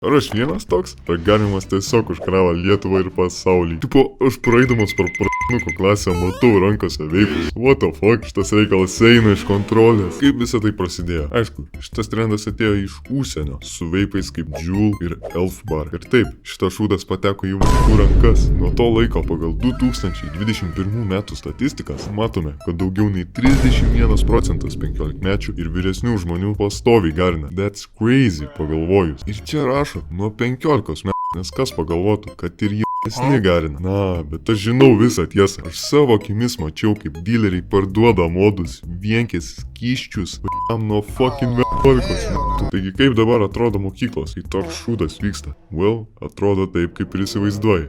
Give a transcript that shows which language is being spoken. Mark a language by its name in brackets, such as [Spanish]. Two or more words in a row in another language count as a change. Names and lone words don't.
[Lithuanian] Ar aš vienas toks? Ar galimas tiesiog užkravo Lietuvą ir pasaulį? Tipo, aš praeidamas per pradnuko klasę matau rankose veipus. [English] What the fuck, [Lithuanian] šitas reikalas eina iš kontrolės. Kaip visą tai prasidėjo? Aišku, šitas trendas atėjo iš užsienio, su veipais kaip Juul ir Elf Bar. Ir taip, šitas šūdas pateko į vaikų rankas. Nuo to laiko pagal 2021 metų statistikas matome, kad daugiau nei 31% 15-mečių ir vyresnių žmonių pastoviai garina. [English] That's crazy, [Lithuanian] pagalvojus. Ir čia rašo nuo 15 metų, nes kas pagalvotų, kad ir jaunesni garina. Na, bet aš žinau visą tiesą. Aš savo akimis mačiau, kaip dileriai parduoda modus, vienkės, skyščius, nuo fucking 11 metų. Taigi kaip dabar atrodo mokyklos, kai toks šūdas vyksta? Well, atrodo taip, kaip ir įsivaizduoji.